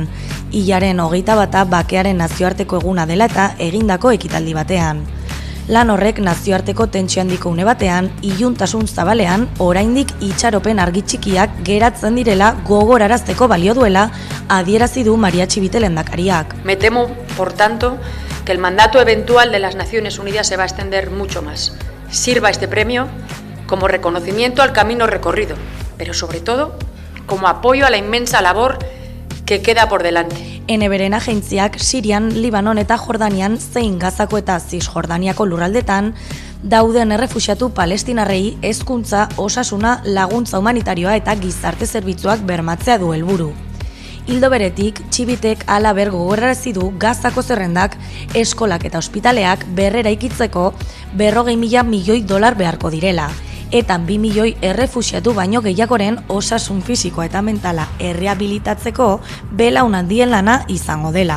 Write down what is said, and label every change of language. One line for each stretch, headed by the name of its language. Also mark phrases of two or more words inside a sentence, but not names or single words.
Basque: Hilaren 21 bakearen nazioarteko eguna dela eta egindako ekitaldi batean. Lan horrek nazioarteko tentsio handiko une batean, iluntasun zabalean, oraindik itxaropen argi txikiak geratzen direla gogorarazteko balio duela, adierazi du Maria Txibite lehendakariak.
Spanish: Me temo, por tanto, que el mandato eventual de las Naciones Unidas se va a extender mucho más. Sirva este premio como reconocimiento al camino recorrido, pero sobre todo como apoyo a la inmensa labor que queda por delante.
Basque: Eneberen agentziak Sirian, Libanon eta Jordanian zein Gazako eta Cisjordaniako lurraldetan dauden errefuxiatu palestinarrei hezkuntza, osasuna, laguntza humanitarioa eta gizarte zerbitzuak bermatzea du helburu. Ildo beretik, Txibitek halaber gogorarazi du Gazako zerrendak, eskolak eta ospitaleak berreraikitzeko 40.000 milioi dolar beharko direla, eta 2 milioi errefuxiatu baino gehiagoren osasun fisikoa eta mentala errehabilitatzeko belaunaldien lana izango dela.